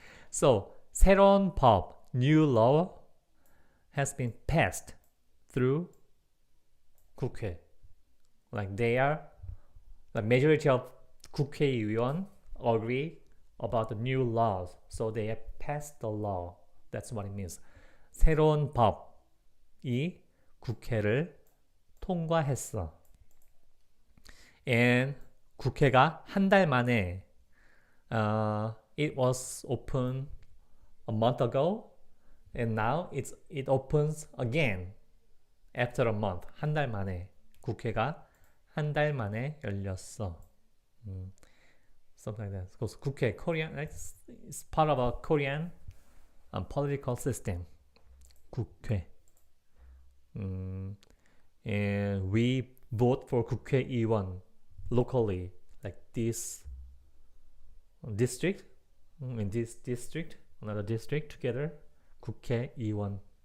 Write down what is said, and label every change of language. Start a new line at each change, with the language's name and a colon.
English: So, 새로운 법, new law, has been passed through 국회. Like the majority of 국회의원 agree about the new laws, so they have passed the law. That's what it means.
Korean: 새로운 법이 국회를 통과했어.
English: And
Korean: 국회가 한 달 만에
English: it was open a month ago, and now it opens again after a month.
Korean: 한 달 만에 국회가 한 달 만에 열렸어.
English: Something like that. Because 국회, Korean, it's part of a Korean political system.
Korean: 국회.
English: And we vote for 국회의원 locally, like this district, in this district, another district together, 국회의원.